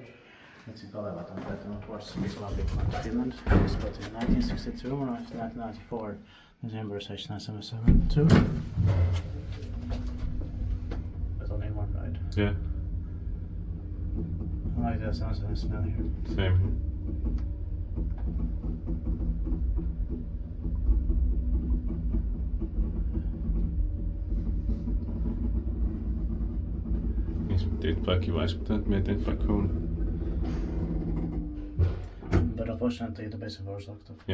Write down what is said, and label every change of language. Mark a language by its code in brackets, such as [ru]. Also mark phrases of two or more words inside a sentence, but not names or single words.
[en] It's in Kaleva, Tampere, and of course it's a big one to Finland. It was built in 1962 or 1994. December 1972. There's only one ride. Yeah. I like that sounds and smell here. Same. [da] Det er bare kiva med den fra Kone. [en] But unfortunately the basic was locked up.